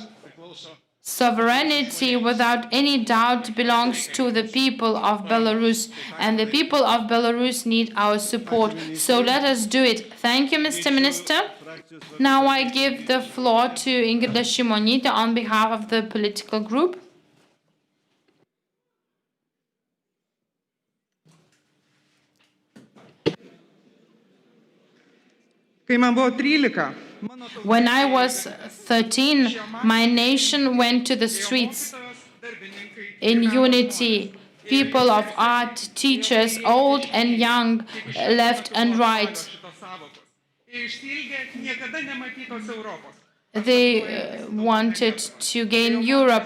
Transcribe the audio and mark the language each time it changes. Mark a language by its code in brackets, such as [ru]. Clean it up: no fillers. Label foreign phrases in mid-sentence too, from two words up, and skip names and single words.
[en] Sovereignty, without any doubt, belongs to the people of Belarus, and the people of Belarus need our support. So let us do it. Thank you, Mr. Minister. Now I give the floor to Ingrida Šimonytė on behalf of the political group. [lt] Kai man buvo 13, [en] When I was 13, my nation went to the streets in unity. People of art, teachers, old and young, left and right. They wanted to gain Europe.